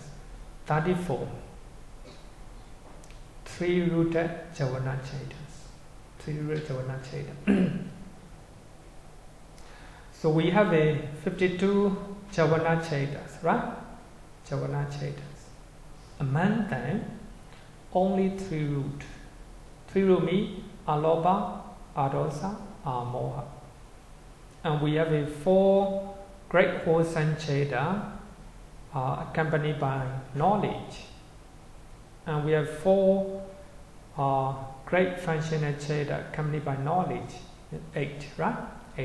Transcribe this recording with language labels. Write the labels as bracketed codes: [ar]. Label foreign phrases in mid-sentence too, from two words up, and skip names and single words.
[en] 34 3-rooted [pi] Javana Chetas. [en] 3-rooted [pi] Javana Chetas. [en] So we have a 52 [pi] Javana Chetas, [en] right? [pi] Javana Chetas. [en] Among them, only 3 root. 3 root means [pi] alobha, adosa, moha. [en] And we have a 4 great wholesome Cheta accompanied by knowledge. And we have 4 great functional Cheta accompanied by knowledge. 8, right? 8.